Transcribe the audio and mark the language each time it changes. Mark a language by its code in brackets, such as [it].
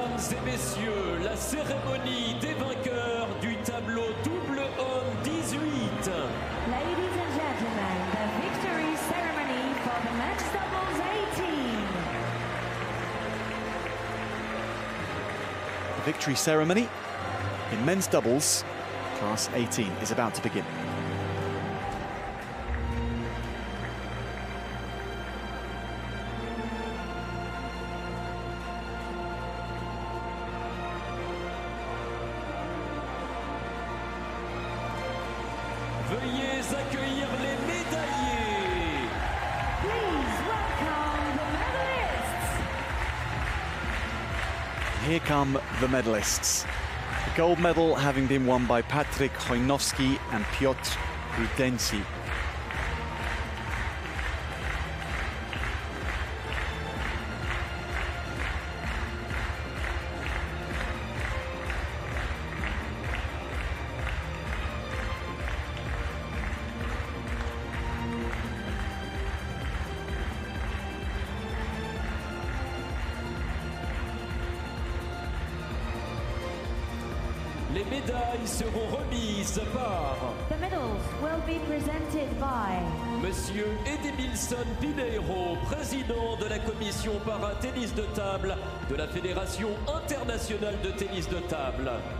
[fr] et messieurs, la cérémonie des vainqueurs du tableau double homme 18. [en] Ladies and gentlemen, the victory ceremony for the men's doubles 18. The victory ceremony in men's doubles, class 18, is about to begin. [fr] Veuillez accueillir les médaillés. [en] Please welcome the medalists. Here come the medalists. The gold medal having been won by Patryk Hojnowski and Piotr Rudensi. [fr] Les médailles seront remises par [en] The medals will be presented by [fr] Monsieur Edmilson Pinheiro, président de la commission para-tennis de table de la Fédération internationale de tennis de table.